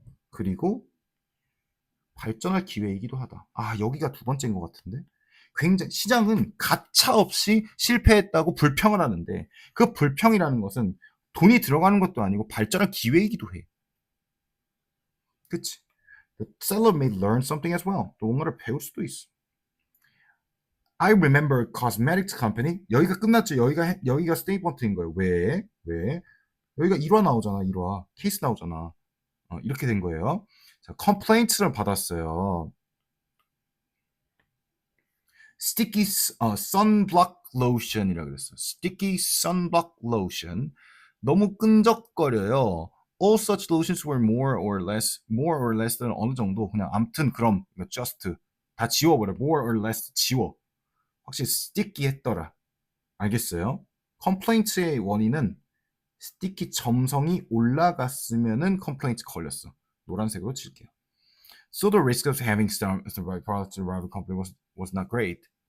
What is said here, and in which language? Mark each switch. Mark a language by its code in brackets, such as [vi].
[ko] 그리고 발전할 기회이기도 하다. 여기가 두 번째인 것 같은데. 굉장히 시장은 가차없이 실패했다고 불평을 하는데 그 불평이라는 것은 돈이 들어가는 것도 아니고 발전할 기회이기도 해. 그치? [en] The seller may learn something as well. [ko] 또 뭔가를 배울 수도 있어. [en] I remember cosmetics company. [ko] 여기가 끝났죠. 여기가 스테이트먼트인 거예요. 왜? 여기가 1화 나오잖아. 1화. 케이스 나오잖아. 이렇게 된 거예요. 자, complaints를 받았어요. sticky sunblock lotion이라고 그랬어. sticky sunblock lotion. 너무 끈적거려요. [en] All such lotions were more or less [ko] 는 어느 정도 그냥 암튼 그럼 just 다 지워버려. more or less 지워. 확실히 sticky 했더라. 알겠어요? 컴플레인트의 원인은 스티키 점성이 올라갔으면은 컴플레인트 걸렸어. 노란색으로 칠게요. [en] So the risk of having the right product to the rival company was not great.